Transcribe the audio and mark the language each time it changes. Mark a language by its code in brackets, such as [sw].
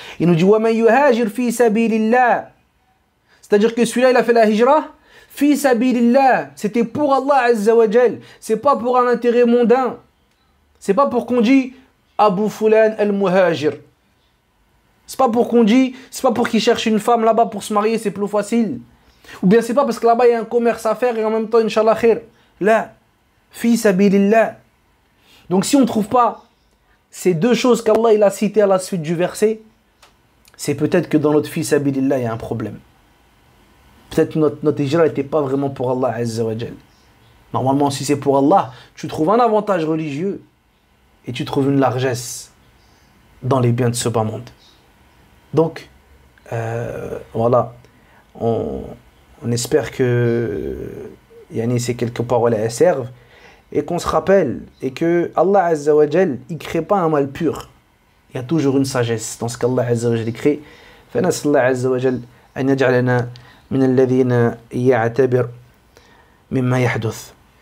[fr] Il nous dit [ar] وَمَنْ يُهَاجِرْ فِي سَبِيلِ اللَّهِ. [fr] C'est-à-dire que celui-là, il a fait la hijra fi sabilillah. C'était pour Allah Azza wa Jal. C'est pas pour un intérêt mondain. C'est pas pour qu'on dit Abu Fulan al-Muhajir. C'est pas pour qu'on dit, c'est pas pour qu'il cherche une femme là-bas pour se marier, c'est plus facile. Ou bien c'est pas parce que là-bas il y a un commerce à faire et en même temps, Inch'Allah khair. Là, fi sabilillah. Donc si on ne trouve pas ces deux choses qu'Allah il a citées à la suite du verset, c'est peut-être que dans notre fi sabilillah il y a un problème. Peut-être notre hijra n'était pas vraiment pour Allah Azza wa Jal. Normalement, si c'est pour Allah, tu trouves un avantage religieux et tu trouves une largesse dans les biens de ce bas monde. Donc, voilà, on espère que ces quelques paroles elles servent et qu'on se rappelle et que Allah Azza wa Jal, il ne crée pas un mal pur. Il y a toujours une sagesse dans ce qu'Allah Azza wa Jal crée. [ar] فنسأل الله عز وجل أن يجعلنا من الذين يعتبر مما يحدث.